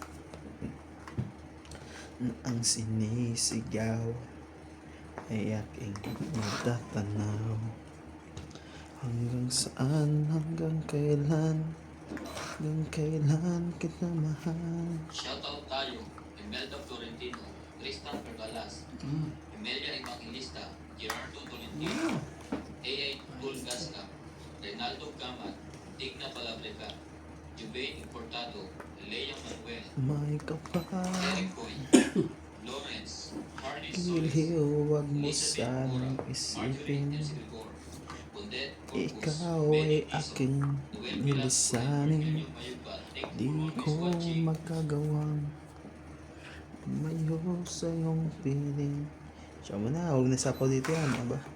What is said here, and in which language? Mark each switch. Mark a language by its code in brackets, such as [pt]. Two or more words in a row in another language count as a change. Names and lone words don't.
[tl] Ang sinisigaw ay aking natatanaw. Hanggang saan, hanggang kailan kita mahal. Shoutout tayo, Imelda Florentino, Tristan Pergalas, Emilia Evangelista, Gerardo Tolentino, A.A. Tulgasca, Reynaldo Gamat, Digna Palabreca, Jubain Importado, Lea Manuel, May kapal, Eric Coy, Lawrence, Harley giliw, Solis, huwag mo Elizabeth sanang Mora, Marjorie isipin. Ensigor, Bundet Corpus, Ikaw Benny ay Piso, aking Noel Velasquez, nilisanin. Virgilio Mayuga, Nick Di ko Ruiz-Guachi, magagawang mayo sa iyong piling. Siya mo na, huwag nasapaw dito yan, aba.